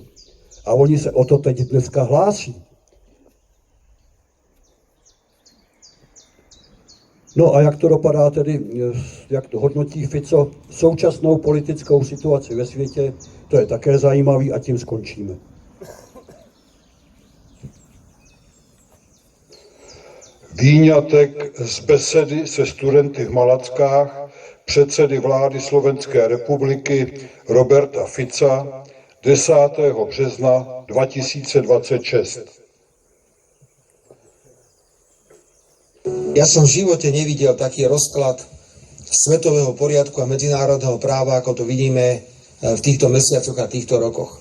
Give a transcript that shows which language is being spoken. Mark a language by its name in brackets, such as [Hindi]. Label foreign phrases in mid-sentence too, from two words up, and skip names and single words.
[Czech] A oni se o to teď dneska hlásí. No a jak to dopadá tedy, jak to hodnotí Fico současnou politickou situaci ve světě, to je také zajímavý a tím skončíme. Výňatek z besedy se studenty v Malackách předsedy vlády Slovenské republiky Roberta Fica 10. března 2026. [Slovak] Ja som v živote nevidel taký rozklad svetového poriadku a medzinárodného práva, ako to vidíme v týchto mesiacoch a týchto rokoch.